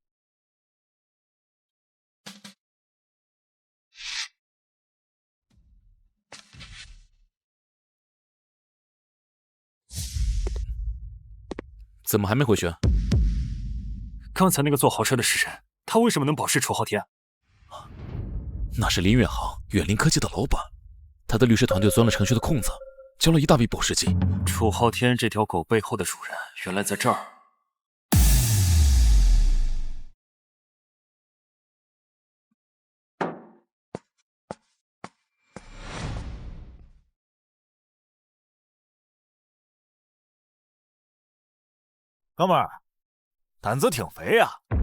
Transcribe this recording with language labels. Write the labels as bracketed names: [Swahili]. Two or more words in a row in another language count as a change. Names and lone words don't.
[Chinese] 怎麼還沒回去？剛才那個坐豪車的是誰？他為什麼能保釋楚昊天？那是林遠航，遠林科技的老闆。他的律師團隊鑽了程序的空子，交了一大筆保釋金。楚昊天這條狗背後的主人原來在這兒。哥們兒，膽子挺肥呀！